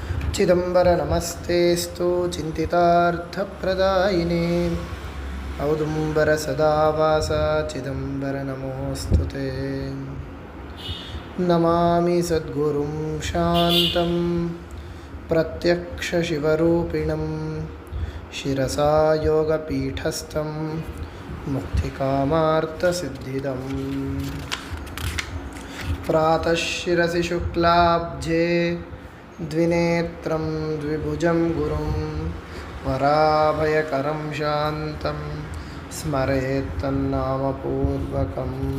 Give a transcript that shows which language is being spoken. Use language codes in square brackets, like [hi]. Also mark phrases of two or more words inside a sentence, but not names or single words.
[sa] ಚಿದಂಬರ ನಮಸ್ತೆಸ್ತು ಚಿಂತಿತಾರ್ಥಪ್ರದಾಯಿನೇ ಔದುಂಬರ ಸದಾವಾಸ ಚಿದಂಬರ ನಮೋಸ್ತುತೆ. ನಮಾಮಿ ಸದ್ಗುರುಂ ಶಾಂತಂ ಪ್ರತ್ಯಕ್ಷ ಶಿವರೂಪಿಣಂ ಶಿರಸಾ ಯೋಗಪೀಠಸ್ಥಂ ಮುಕ್ತಿಕಾಮಾರ್ಥಸಿದ್ಧಿದಂ. ಪ್ರಾತಃ ಶಿರಸಿ ಶುಕ್ಲಾಬ್ಜೆ ದ್ವಿನೇತ್ರಂ ದ್ವಿಭುಜಂ ಗುರುಂ ವರಾಭಯಕರಂ ಶಾಂತಂ ಸ್ಮರೇತ್ ತನ್ನಾಮಪೂರ್ವಕಂ.